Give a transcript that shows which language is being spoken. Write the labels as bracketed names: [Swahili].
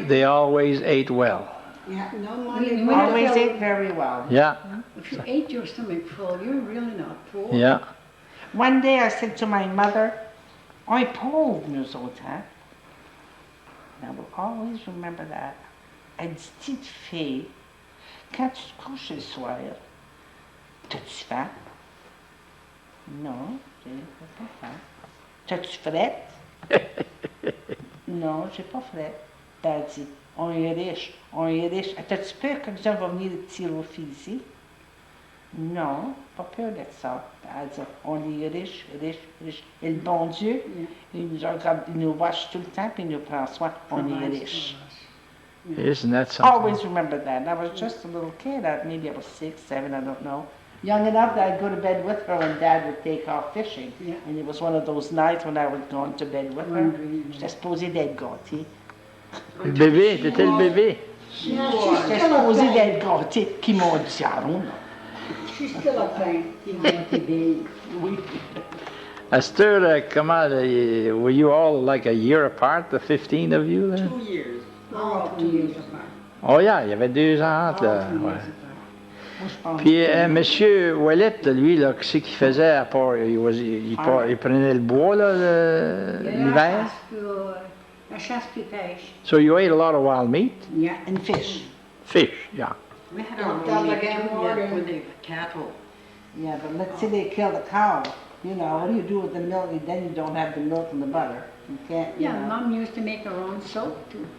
[English] they always ate well. Yeah, no money. We Always never- ate very well. Yeah, If you ate your stomach full, you're really not poor. yeah. One day I said to my mother, [French] on est pauvres nous autres, hein? [English] I will always remember that. [French] Elle dit, petite fille, quand tu te couches le soir, t'as-tu faim? Non, j'ai pas faim. T'as-tu frette? Non, j'ai pas frette. Ben, elle dit, on est riche, on est riche. T'as-tu peur que quelqu'un va venir te tirer au fil ici? Non, pas peur de ça. Elle dit, on est riche, riche, riche. Et le bon Dieu, il nous regarde, il nous watch tout le temps, puis il nous prend soin. On est riche. [English] Isn't that something? Always remember that. And I was just a little kid. Maybe I was 6, 7, I don't know. Young enough that I'd go to bed with her when Dad would take off fishing. Yeah. And it was one of those nights when I was going to bed with her. Wondering. [French] J'étais supposée d'être gâtée. Le bébé, t'étais le bébé. [English] Yeah, [French] J'étais supposée d'être gâtée. Puis mon diable, [English] She's still a pain. [French] oui. À cette heure, comment, [English] were you all like a year apart, the 15 of you then? 2 years. We're all 2 years apart. Oh, yeah, [French] il y avait 2 ans entre, là. Ouais. Moi, je pense Puis, que- Monsieur Ouellet, lui, là, qu'est-ce qu'il faisait à part, il prenait le bois, là, l'hiver? La chasse puis pêche. [English] So you ate a lot of wild meat? Yeah, and fish. Fish, yeah. We had Don't our tell own meat again, too Morgan. yet with the cattle. Yeah, but let's say they kill the cow. You know, what do you do with the milk? Then you don't have the milk and the butter. You can't, you Yeah, know. Mom used to make her own soap too.